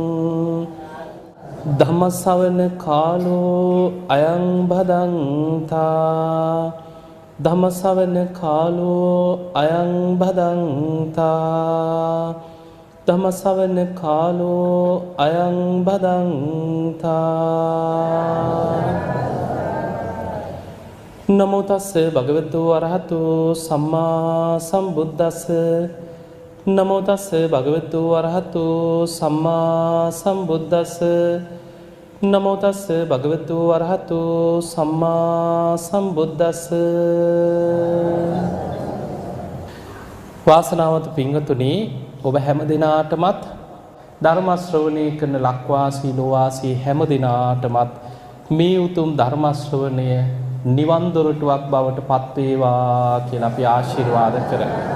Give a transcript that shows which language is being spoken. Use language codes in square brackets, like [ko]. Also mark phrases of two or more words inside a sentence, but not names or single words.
[pi] धम्मश्रवण कालो अयं भदन्ता धम्मश्रवण कालो अयं भदन्ता धम्मश्रवण कालो अयं भदन्ता नमो तस्से भगवतो अरहतो सम्मा सम्बुद्धस्से नमो तस्से भगवतो अरहतो सम्मा सम्बुद्धस्से नमो तस्से भगवतो अरहतो सम्मा सम्बुद्धस्से [si] වාසනාවන්ත පින්වතුනි ඔබ හැම දිනාටමත් ධර්ම ශ්‍රවණය කරන ලක්වාසී ලෝවාසී හැම දිනාටමත් මේ උතුම් ධර්ම ශ්‍රවණය නිවන් දොරටුවක් බවට පත් වේවා කියලා අපි ආශිර්වාද කරමු.